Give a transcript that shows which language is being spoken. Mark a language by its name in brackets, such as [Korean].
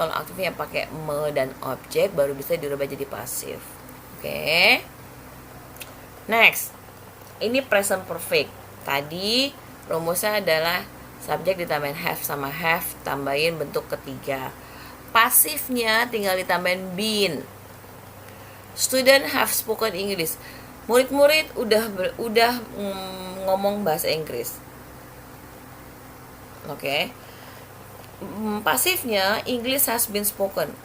[Indonesian] Kalau aktifnya pakai me dan objek baru bisa dirubah jadi pasif. Oke. Next. Ini present perfect. Tadi rumusnya adalah subjek ditambahin have sama have, tambahin bentuk ketiga. Pasifnya tinggal ditambahin been. [English] Student have spoken English. [Indonesian] Murid-murid udah ngomong bahasa Inggris. Oke. Pasifnya [English] English has been spoken.